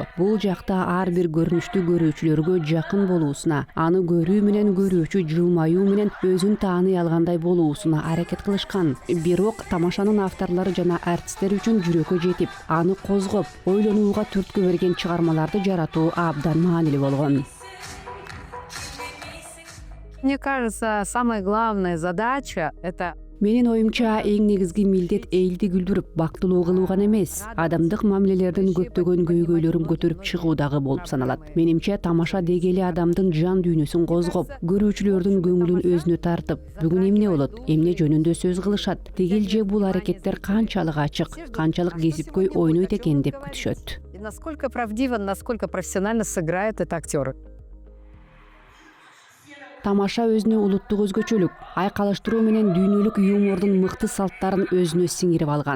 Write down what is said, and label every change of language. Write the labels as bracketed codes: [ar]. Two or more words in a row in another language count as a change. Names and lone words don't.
[ky] Бул жакта ар бир көрүнүштү көрүүчүлөргө жакын болуусуна, аны көрүү менен көрүүчү жылмаюу менен өзүн тааный алгандай болуусуна аракет кылышкан. Бирок тамашанын авторлору жана артисттер үчүн жүрөккө жетип, аны козгоп, ойлонууга түрткү берген чыгармаларды жаратуу абдан маанилүү болгон. [ru] Мне кажется, самая главная задача – это [ky] Менин оюмча эң негизги милдет элди күлдүрүп, бактылуу кылуу гана эмес, адамдык мамилелердин көптөгөн көйгөйлөрүн көтөрүп чыгуу дагы болуп саналат. Менимче тамаша дегели адамдын жан дүйнөсүн козгоп, көрүүчүлөрдүн көңүлүн өзүнө тартып, бүгүн эмне болот, эмне жөнүндө сөз кылышат, тигил же бул аракеттер канчалык ачык, канчалык кесипкөй ойнойт экен деп күтүшөт. [ru] и насколько правдиво, насколько профессионально сыграют это актеры. [ky] Тамаша өзүнө улуттук өзгөчөлүк, айкалыштыруу менен дүйнөлүк юмордун мыкты салттарын өзүнө сиңирип алган.